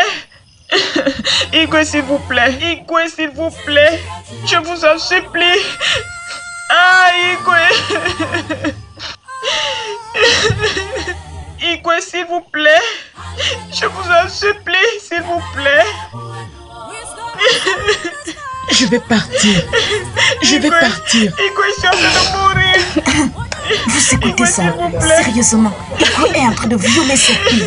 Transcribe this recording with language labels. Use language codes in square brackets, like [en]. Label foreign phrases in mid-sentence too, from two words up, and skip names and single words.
[fr] Igwe, s'il vous plaît, je vous en supplie. Ah, Igwe. Igwe, s'il vous plaît. Je vous en supplie, s'il vous plaît. Je vais partir. Je vais partir. Igwe, je suis en train de mourir. Vous écoutez ça? Sérieusement. Igwe est en train de violer cette fille.